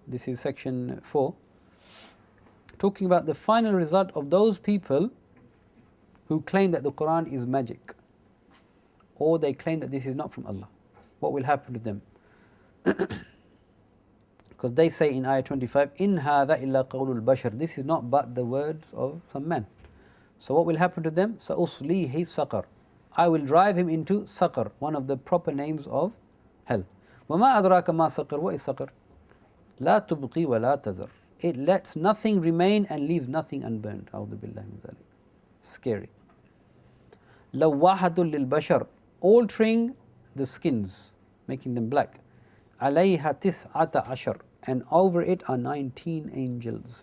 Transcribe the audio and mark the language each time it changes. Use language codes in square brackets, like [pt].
[en] This is section 4. Talking about the final result of those people who claim that the Quran is magic, or they claim that this is not from Allah. What will happen to them? Because they say in ayah 25, [ar] In hadha illa qawlul bashar. [en] This is not but the words of some man. So what will happen to them? [ar] سَأُصْلِيهِ سَقَرْ, [en] I will drive him into Saqar, one of the proper names of hell. [ar] وَمَا أَدْرَاكَ مَا سَقَرْ, [en] what is Saqar? [ar] لَا تُبْقِي وَلَا تَذَرْ, [en] it lets nothing remain and leaves nothing unburned. [ar] أعوذ بالله من ذلك. [en] Scary. [ar] لَوَّاحَةٌ لِلْبَشَرِ, [en] altering the skins, making them black. [ar] عَلَيْهَا تِسْعَةَ عَشَرٍ, [en] and over it are 19 angels.